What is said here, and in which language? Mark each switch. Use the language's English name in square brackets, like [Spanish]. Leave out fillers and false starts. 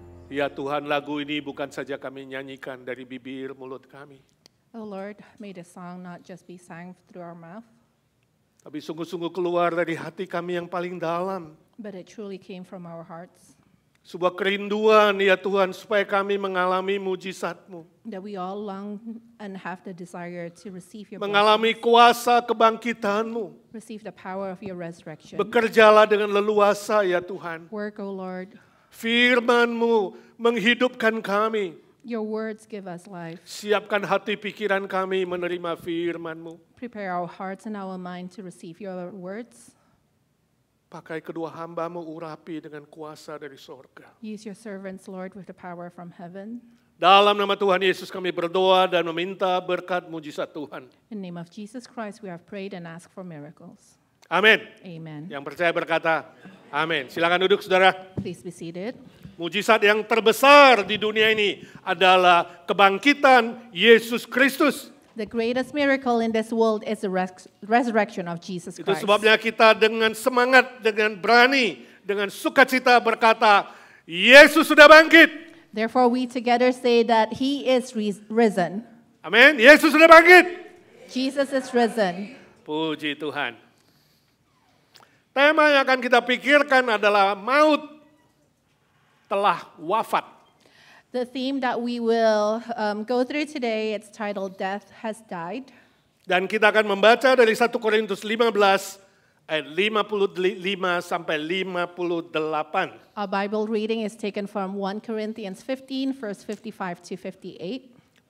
[Indonesian] Ya Tuhan, lagu ini bukan saja kami nyanyikan dari bibir mulut kami, [English] Oh Lord, may the song not just be sang through our mouth, [Indonesian] tapi sungguh-sungguh keluar dari hati kami yang paling dalam. [English] but it truly came from our hearts. [Indonesian] Sebuah kerinduan ya Tuhan supaya kami mengalami mujizat-Mu. [English] That we all long and have the desire to receive your [Indonesian] Mengalami [English] blessings, [Indonesian] kuasa kebangkitan-Mu. [English] receive the power of your resurrection. [Indonesian] Bekerjalah dengan leluasa ya Tuhan. [English] Work, O Lord. [Indonesian] Firman-Mu menghidupkan kami. [English] Your words give us life. [Indonesian] Siapkan hati pikiran kami menerima firman-Mu. [English] Prepare our hearts and our mind to receive your words. [Indonesian] Pakai kedua hamba-Mu urapi dengan kuasa dari sorga. [English] Use your servants, Lord, with the power from heaven. [Indonesian] Dalam nama Tuhan Yesus kami berdoa dan meminta berkat mujizat Tuhan. [English] In the name of Jesus Christ, we have prayed and asked for miracles. [Indonesian] Amin. [English] Amen. [Indonesian] Yang percaya berkata, amin. Silakan duduk saudara. [English] Please be seated. [Indonesian] Mujizat yang terbesar di dunia ini adalah kebangkitan Yesus Kristus. [English] The greatest miracle in this world is the resurrection of Jesus [Indonesian] Itu [English] Christ. [Indonesian] sebabnya kita dengan semangat, dengan berani, dengan sukacita berkata, Yesus sudah bangkit. [English] Therefore, we together say that He is risen. [Indonesian] Amin. Yesus sudah bangkit. [English] Jesus is risen. [Indonesian] Puji Tuhan. Tema yang akan kita pikirkan adalah maut telah wafat. [English] The theme that we will go through today, it's titled Death Has Died. [Indonesian] Dan kita akan membaca dari 1 Korintus 15 ayat 55 sampai 58. [English] Our Bible reading is taken from 1 Corinthians 15, verse 55 to 58.